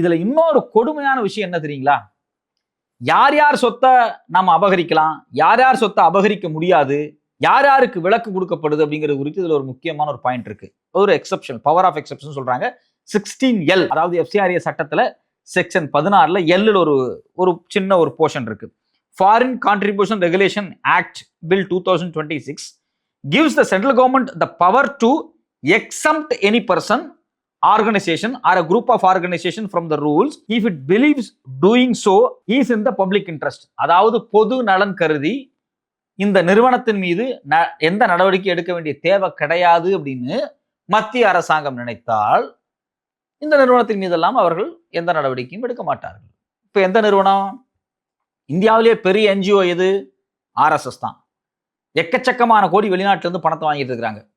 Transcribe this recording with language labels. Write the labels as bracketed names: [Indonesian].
[Tamil] இதுல இன்னொரு கொடுமையான விஷயம் என்ன தெரியுங்களா, யார் யார் சொத்தை நம்ம அபகரிக்கலாம், யார் யார் சொத்தை அபகரிக்க முடியாது, யார் யாருக்கு விலக்கு கொடுக்கப்படுது அப்படிங்கிறது குறித்து இதுல ஒரு முக்கியமான ஒரு பாயிண்ட் இருக்கு. ஒரு எக்ஸெப்ஷன், பவர் ஆஃப் எக்ஸெப்ஷன் சொல்றாங்க. 16L, அதாவது எஃப்சிஆர்ஏ சட்டத்துல செக்ஷன் 16ல எல்ல ஒரு சின்ன ஒரு போர்ஷன் இருக்கு. [English] Foreign Contribution Regulation Act Bill 2026 gives the central government the power to exempt any person, organization or a group of organization from the rules if it believes doing so is in the public interest. [Tamil] அதாவது பொது நலன் கருதி இந்த நிறுவனத்தின் மீது எந்த நடவடிக்கை எடுக்க வேண்டிய தேவை கிடையாது அப்படின்னு மத்திய அரசாங்கம் நினைத்தால் இந்த நிறுவனத்தின் மீதெல்லாம் அவர்கள் எந்த நடவடிக்கையும் எடுக்க மாட்டார்கள். இப்போ எந்த நிறுவனம்? இந்தியாவிலேயே பெரிய என்ஜிஓ எது? ஆர்எஸ்எஸ் தான். எக்கச்சக்கமான கோடி வெளிநாட்டிலிருந்து பணத்தை வாங்கிட்டு இருக்கிறாங்க.